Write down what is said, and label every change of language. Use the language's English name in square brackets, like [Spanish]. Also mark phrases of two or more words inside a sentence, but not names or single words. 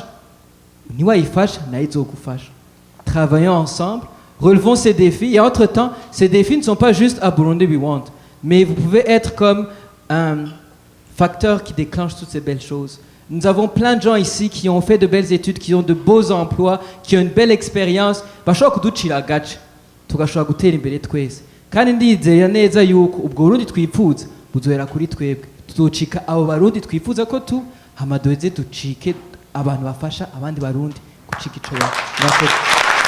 [French] Niwa y fâche, naïzo fâche. Travaillons ensemble, relevons ces défis, et entre-temps, ces défis ne sont pas juste à Burundi We Want, mais vous pouvez être comme un facteur qui déclenche toutes ces belles choses. Nous avons plein de gens ici qui ont fait de belles études, qui ont de beaux emplois, qui ont une belle expérience. [Rundi] Bashobora kuducira agace tugashobora gutera imbere twese kandi ndizera neza yuko ubwo Burundi twifuza buzohera kuri twebwe tuzocika abo barundi twifuza ko hama duheze ducike abantu bafasha abandi barundi gucika ico.